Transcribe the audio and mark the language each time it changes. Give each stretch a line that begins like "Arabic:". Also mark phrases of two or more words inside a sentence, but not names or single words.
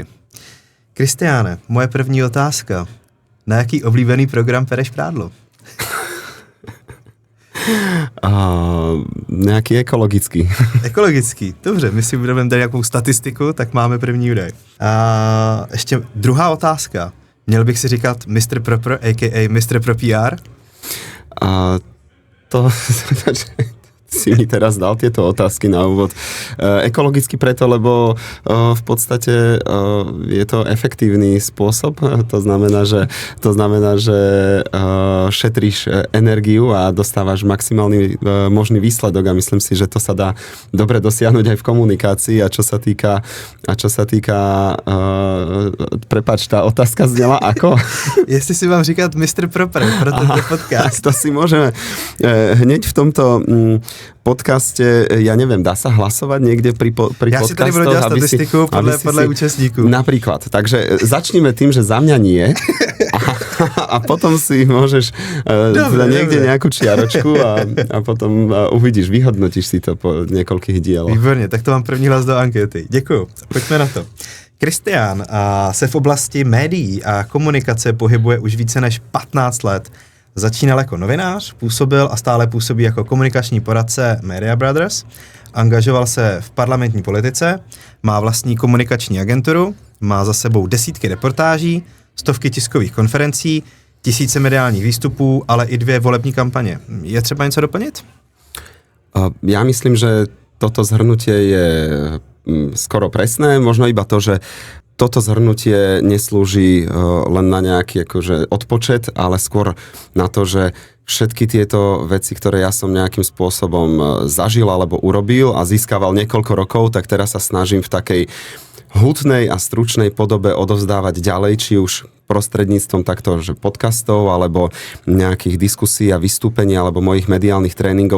Czech: Kristiáne, moje první otázka. Na jaký oblíbený program pereš prádlo?
Slovak: Nejaký ekologický.
Czech: Ekologický, dobře, my si budeme dát nějakou statistiku, tak máme první údaj. A ještě druhá otázka. Měl bych si říkat Mr. Proper, a.k.a. Mr. Pro PR?
Slovak: To si mi teraz dal tieto otázky na úvod. Ekologicky preto, lebo v podstate je to efektívny spôsob. To znamená, že šetríš energiu a dostávaš maximálny možný výsledok a myslím si, že to sa dá dobre dosiahnuť aj v komunikácii a čo sa týka prepáč, tá otázka znela ako?
Czech: Jestli si mám říkat Mr. Proper pro tento podcast.
Slovak: To si môžeme hneď v tomto podcaste, ja neviem, dá sa hlasovať niekde pri podcastoch?
Czech: Ja si tady budu dělat statistiku podle účastníků.
Slovak: Napríklad. Takže začneme tým, že za mňa nie a potom si môžeš niekde nejakú čiaročku a potom uvidíš, vyhodnotíš si to po niekoľkých dieloch.
Czech: Výborně, tak to mám první hlas do ankety. Děkuju. Pojďme na to. Kristián se v oblasti médií a komunikace pohybuje už více než 15 let. Začínal jako novinář, působil a stále působí jako komunikační poradce Media Brothers, angažoval se v parlamentní politice, má vlastní komunikační agenturu, má za sebou desítky reportáží, stovky tiskových konferencí, tisíce mediálních výstupů, ale i 2 volební kampaně. Je třeba něco doplnit?
Slovak: Ja myslím, že toto zhrnutie je skoro presné, možno iba to, že toto zhrnutie neslúži len na nejaký akože odpočet, ale skôr na to, že všetky tieto veci, ktoré ja som nejakým spôsobom zažil alebo urobil a získaval niekoľko rokov, tak teraz sa snažím v takej hutnej a stručnej podobe odovzdávať ďalej, či už prostredníctvom takto, že podcastov, alebo nejakých diskusí a vystúpení, alebo mojich mediálnych tréningov.